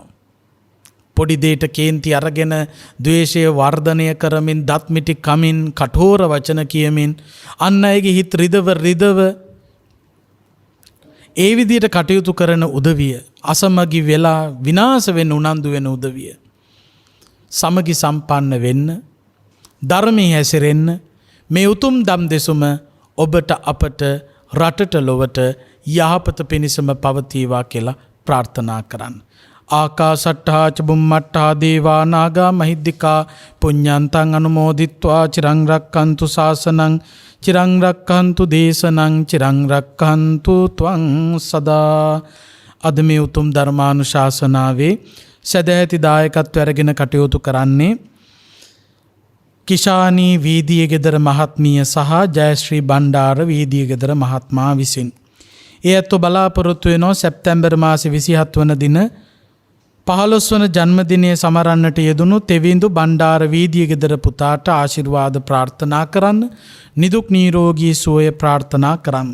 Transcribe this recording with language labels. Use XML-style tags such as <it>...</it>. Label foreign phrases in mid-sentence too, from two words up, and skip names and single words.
<si>පොඩි දෙයට කේන්ති අරගෙන ද්වේෂය වර්ධනය කරමින්, දත් මිටි කමින්, කඨෝර වචන කියමින්, අන් අයගේ හිත රිදව ඒ විදියට කටයුතු කරන උදවිය, අසමගි වෙලා විනාශ වෙන්න උනන්දු වෙන උදවිය, සමගි සම්පන්න වෙන්න, ධර්මයේ හැසිරෙන්න, මේ උතුම් දම් දෙසුම ඔබට, අපට, රටට, ලොවට යහපත පිණිසම පවතිවා කියලා ප්‍රාර්ථනා කරන්න.</si> <pi>ආකාසට්ඨා ච බුම්මට්ඨා දේවා නාග මහිද්దికා පුඤ්ඤන්තං අනුමෝදිත්වා චිරං රක්ඛන්තු ශාසනං චිරං රක්ඛන්තු දේශනං චිරං රක්ඛන්තු ත්වං සදා.</pi> <si>අද මේ උතුම් ධර්මානුශාසනාවේ සදැහැති දායකත්වය අරගෙන කටයුතු කරන්නේ කිෂානී වීදියගෙදර මහත්මිය සහ ජයශ්‍රී බණ්ඩාර වීදියගෙදර මහත්මයා විසින්. ඒ ඇත්තෝ බලාපොරොත්තු වෙනවා සැප්තැම්බර් මාසේ 27 වන දින 15 වන ජන්මදිනය සමරන්නට යෙදුණු තෙවිඳු බණ්ඩාර වීදියගෙදර පුතාට ආශිර්වාද ප්‍රාර්ථනා කරන්න, නිදුක් නිරෝගී සුවය ප්‍රාර්ථනා කරන්න.</si>